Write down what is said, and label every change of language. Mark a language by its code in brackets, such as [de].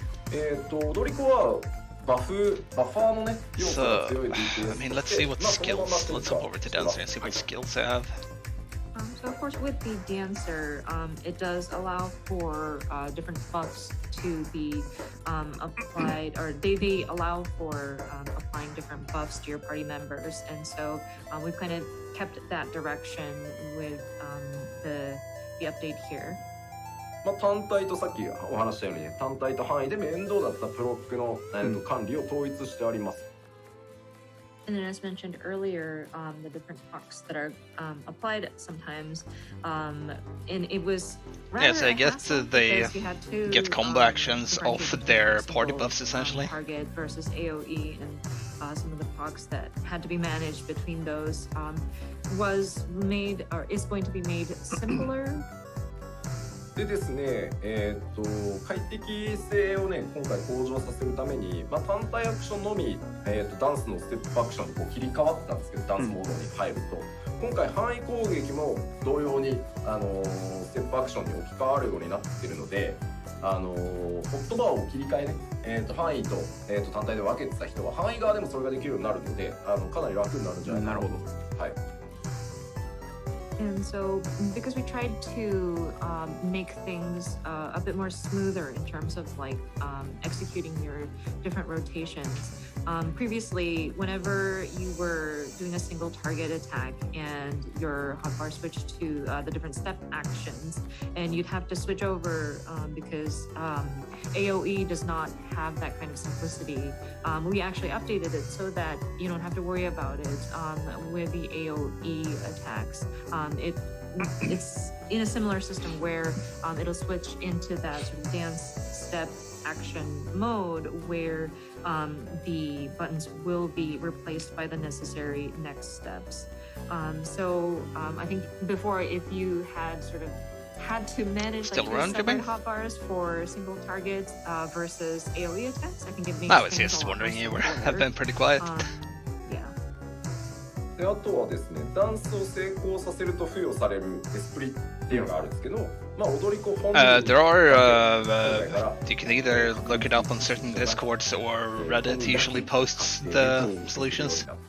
[ja] 踊り子はバファーのね、要素が強い [en] I mean, let's see what skills. Let's hop over to Dancer and see what skills they have. So of course with the dancer, it does allow for different buffs to be applied, or they allow for applying different buffs to your party members, and so we've kind of kept that direction with the update here. [ja] まあ、単体とさっきお話したように、単体と範囲で面倒だったプロックの、管理を統一してあります。 [en] And then, as mentioned earlier, the different pucks that are applied sometimes, and it was rather Yes, I guess they because you had to, get combo actions off their party buffs essentially. Target versus AOE, and some of the pucks that had to be managed between those was made, or is going to be made simpler. [ja] でですね、快適性をね、今回向上させるために、まあ、単体アクションのみ、ダンスのステップアクションにこう切り替わってたんですけど、ダンスモードに入ると、今回範囲攻撃も同様に、ステップアクションに置き換わるようになっているので、ホットバーを切り替えね、範囲と、単体で分けてた人は範囲側でもそれができるようになるので、かなり楽になるんじゃないかなと。はい。 [en] And so, because we tried to make things a bit more smoother in terms of like executing your different rotations. Previously, whenever you were doing a single target attack and your hotbar switched to the different step actions, and you'd have to switch over because AOE does not have that kind of simplicity. We actually updated it so that you don't have to worry about it with the AOE attacks. It's in a similar system where it'll switch into that sort of dance step action mode where the buttons will be replaced by the necessary next steps. So I think before, if you had sort of had to manage like separate hotbars for single targets versus AOE attacks, I think it makes I was just wondering, you have been pretty quiet. Yeah. [ja] であとはですね、ダンスを成功させると付与されるエスプリっていうのがあるんですけど、まあ踊り子本人 [en] There are you can either look it up on certain discords or Reddit usually posts the solutions.